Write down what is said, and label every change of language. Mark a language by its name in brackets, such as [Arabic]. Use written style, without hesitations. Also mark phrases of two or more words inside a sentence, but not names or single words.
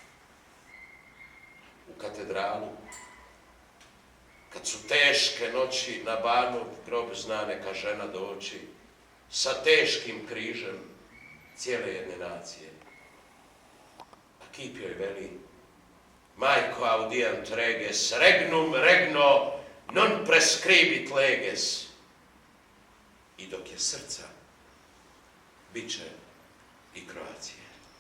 [Croatian] U katedralu, kad su teške noći na Banu, grob zna neka žena doći, sa teškim križem cijele jedne nacije. A kip joj veli, majko [Latin] audiant reges, regnum regno, non prescribit leges. [Croatian] I dok je srca, bit će i Kroacije.